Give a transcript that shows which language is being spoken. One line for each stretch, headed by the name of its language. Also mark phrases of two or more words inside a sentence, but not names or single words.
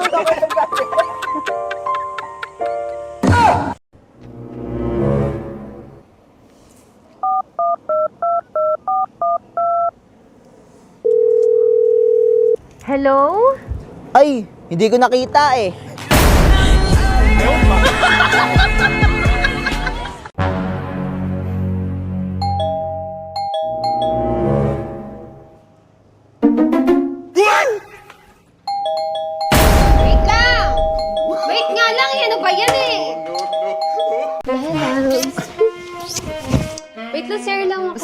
English: Hello?
Filipino: Ay, hindi ko nakita eh.
Chinese: 哎呦我的妈！
Filipino: Wait lang! Wait nga lang eh. Ano ba yan eh? Wait lang, sir lang ako.